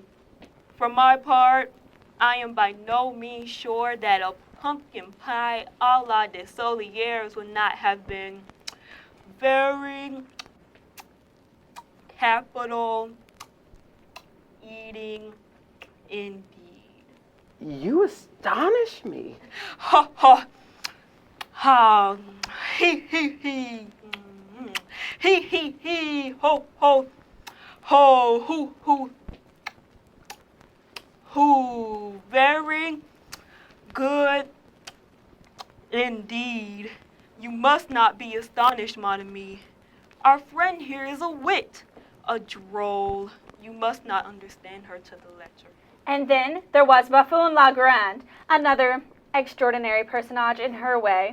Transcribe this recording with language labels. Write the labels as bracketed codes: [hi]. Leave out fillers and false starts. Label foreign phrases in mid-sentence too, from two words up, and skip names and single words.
[en] For my part, I am by no means sure that a pumpkin pie [fr] a la [en] de Soliers would not have been very capital eating indeed. You astonish me. Ha ha ha, he he, ho ho, ho hoo, very good indeed. You must not be astonished, [fr] mon ami. [en] Our friend here is a wit, a droll. You must not understand her to the letter. And then there was Buffoon La Grande, another extraordinary personage in her way.